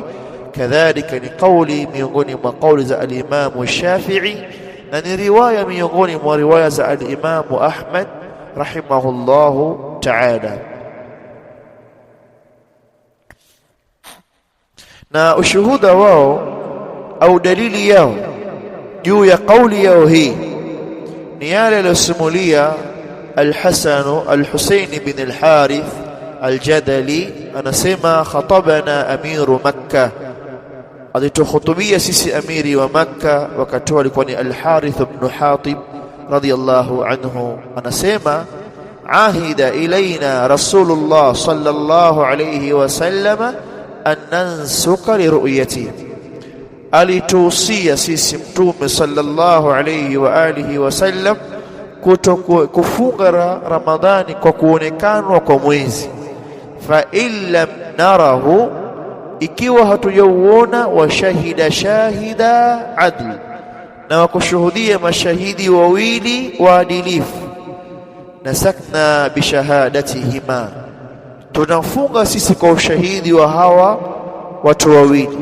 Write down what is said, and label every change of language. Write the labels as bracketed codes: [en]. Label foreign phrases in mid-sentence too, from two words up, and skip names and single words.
[sw] Kadhalika ni kauli miongoni mwa kauli za al-Imam Shafi'i, na ni riwaya miongoni mwa riwaya za al-Imam Ahmad [ar] رحمه الله تعالى. [sw] na ushuhuda wao au dalili yao juu ya kauli yao hii ni yale aliyosimulia Al-Hasan Al-Husayn bin Al-Harith Al-Jadali, anasema [ar] خطبنا أمير مكة, [sw] alitukhutubia sisi amiri wa Makkah, wakati alikuwa ni Al-Harith ibn Hatib [ar] رضي الله عنه. Anasema عهد إلينا رسول الله صلى الله عليه وسلم أن ننسك للرؤية, [sw] alituhusia sisi mtume [ar] صلى الله عليه وعلى آله وسلم [sw] kufunga Ramadhani kwa kuonekanwa kwa mwezi. [ar] فإن لم نره, [sw] ikiwa hatujauona, [ar] وشهد شاهدا عدل, [sw] na wakushuhudia mashahidi wawili waadilifu, [ar] نسكنا بشهادتهما, [sw] tunafunga sisi kwa ushahidi wa hawa watu wawili.